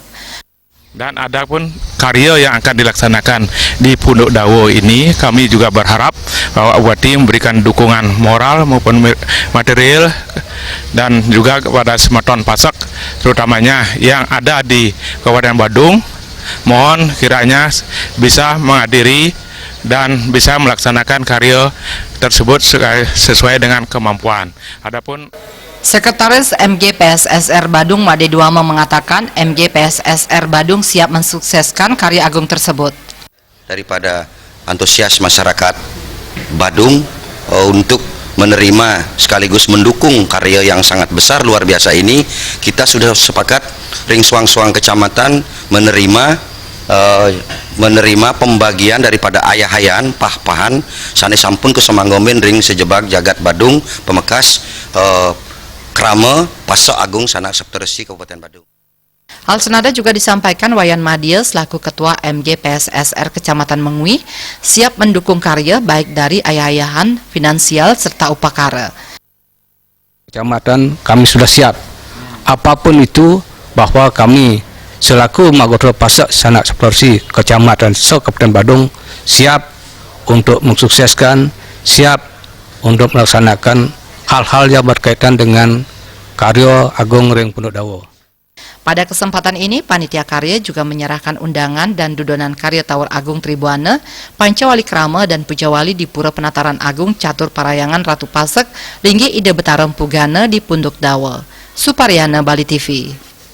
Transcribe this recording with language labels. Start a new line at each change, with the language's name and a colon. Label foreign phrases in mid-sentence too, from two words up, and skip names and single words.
Indonesian: Dan ada pun karya yang akan dilaksanakan di Punduk Dawo ini, kami juga berharap bahwa Bupati memberikan dukungan moral maupun material dan juga kepada Semeton Pasek, terutamanya yang ada di Kabupaten Badung. Mohon kiranya bisa menghadiri dan bisa melaksanakan karya tersebut sesuai dengan kemampuan. Adapun Sekretaris MGPSSR Badung Made Duama mengatakan MGPSSR Badung siap mensukseskan karya agung tersebut. Daripada antusias masyarakat Badung untuk menerima sekaligus mendukung karya yang sangat besar luar biasa ini, kita sudah sepakat
Balinese: ring suang-suang
Indonesian: kecamatan menerima pembagian daripada ayahayan
Balinese: pah-pahan sane sampun ke semanggomen ring sejebak jagat Badung pemekas Krama Pasek Agung Sanak Septeresi Kabupaten Badung.
Indonesian: Hal senada juga disampaikan Wayan Madia selaku Ketua MGPSSR Kecamatan Mengui siap mendukung karya baik dari ayah-ayahan, finansial serta upakara. Kecamatan kami sudah siap apapun itu, bahwa kami selaku Magotra Pasek Sanak Septeresi Kecamatan Kabupaten Badung siap untuk mensukseskan, siap untuk melaksanakan hal-hal yang berkaitan dengan karya agung ring Punduk Dawo. Pada kesempatan ini, panitia karya juga menyerahkan undangan dan dudonan karya Tawur Agung Tribuana, Pancawali Krama dan Pujawali di Pura Penataran Agung Catur Parahyangan Ratu Pasek, Linggi Ida Betara Empu Gana di Punduk Dawo. Suparyana, Bali TV.